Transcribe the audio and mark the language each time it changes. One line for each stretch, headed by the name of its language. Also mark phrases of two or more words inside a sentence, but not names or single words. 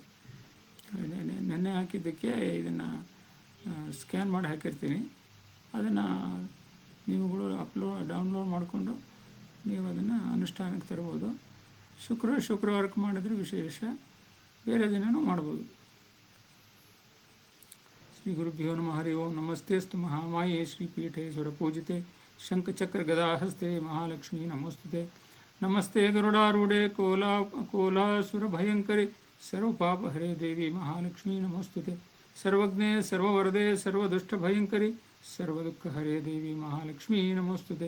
Kannada: ನೆನ್ನೆ ಹಾಕಿದ್ದಕ್ಕೆ ಇದನ್ನು ಸ್ಕ್ಯಾನ್ ಮಾಡಿ ಹಾಕಿರ್ತೀನಿ. ಅದನ್ನು ನೀವುಗಳು ಡೌನ್ಲೋಡ್ ಮಾಡಿಕೊಂಡು ನೀವು ಅದನ್ನು ಅನುಷ್ಠಾನಕ್ಕೆ ತರ್ಬೋದು. ಶುಕ್ರವಾರಕ್ಕೆ ಮಾಡಿದ್ರೆ ವಿಶೇಷ, ಬೇರೆ ದಿನವೂ ಮಾಡ್ಬೋದು.
Sanskrit: ಶ್ರೀ ಗುರುಭ್ಯೋ ನಮಃ. ಹರಿ ಓಂ. ನಮಸ್ತೆಸ್ತು ಮಹಾಮಾಯೇ ಶ್ರೀಪೀಠೆ ಸುರಪೂಜಿತೆ ಶಂಖಚಕ್ರ ಗದಾಹಸ್ತೆ ಮಹಾಲಕ್ಷ್ಮೀ ನಮೋಸ್ತುತೆ. ನಮಸ್ತೆ ಗರುಡಾರೂಢೆ ಕೋಲಾಸುರ ಭಯಂಕರಿ ಸರ್ವಪಾಪ ಹರೇ ದೇವಿ ಮಹಾಲಕ್ಷ್ಮೀ ನಮೋಸ್ತುತೆ. ಸರ್ವಜ್ಞೆ ಸರ್ವವರದೆ ಸರ್ವದುಷ್ಟ ಭಯಂಕರಿ ಸರ್ವದುಃಖ ಹರೇ ದೇವಿ ಮಹಾಲಕ್ಷ್ಮೀ ನಮೋಸ್ತುತೆ.